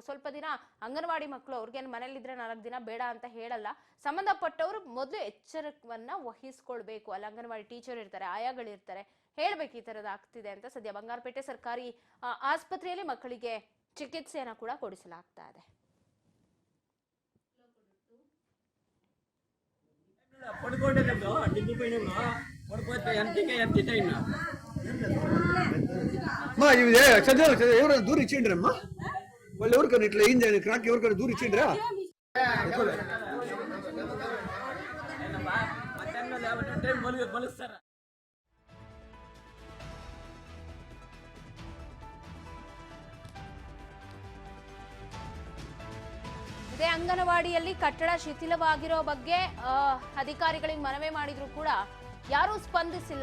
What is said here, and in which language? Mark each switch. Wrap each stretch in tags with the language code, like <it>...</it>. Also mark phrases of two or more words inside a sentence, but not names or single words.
<kn>ಸ್ವಲ್ಪ ದಿನ ಅಂಗನವಾಡಿ ಮಕ್ಕಳು ಅವ್ರಿಗೇನು ಮನೇಲಿದ್ರೆ 4 ದಿನ ಬೇಡ ಅಂತ ಹೇಳಲ್ಲ. ಸಂಬಂಧಪಟ್ಟವರು ಮೊದಲು ಎಚ್ಚರವನ್ನ ವಹಿಸ್ಕೊಳ್ಬೇಕು. ಅಲ್ಲಿ ಅಂಗನವಾಡಿ ಟೀಚರ್ ಇರ್ತಾರೆ, ಆಯಾಗಳಿರ್ತಾರೆ, ಹೇಳ್ಬೇಕು ಈ ತರದ್ ಆಗ್ತಿದೆ ಅಂತ. ಸದ್ಯ ಬಂಗಾರಪೇಟೆ ಸರ್ಕಾರಿ ಆಸ್ಪತ್ರೆಯಲ್ಲಿ ಮಕ್ಕಳಿಗೆ ಚಿಕಿತ್ಸೆಯನ್ನ ಕೂಡ ಕೊಡಿಸಲಾಗ್ತಾ ಇದೆ.</kn> <te>ఎవరైనా దూరి ఇచ్చిండ్రమ్మా? వాళ్ళు ఎవరికైనా ఇట్లా అయింది క్రాక్ ఎవరికైనా దూరి ఇచ్చిండ్రా?</te> <kn>ಇದೇ ಅಂಗನವಾಡಿಯಲ್ಲಿ ಕಟ್ಟಡ ಶಿಥಿಲವಾಗಿರೋ ಬಗ್ಗೆ ಅಧಿಕಾರಿಗಳಿಗೆ ಮನವಿ ಮಾಡಿದ್ರು ಕೂಡ ಯಾರೂ ಸ್ಪಂದಿಸಿಲ್ಲ.</kn>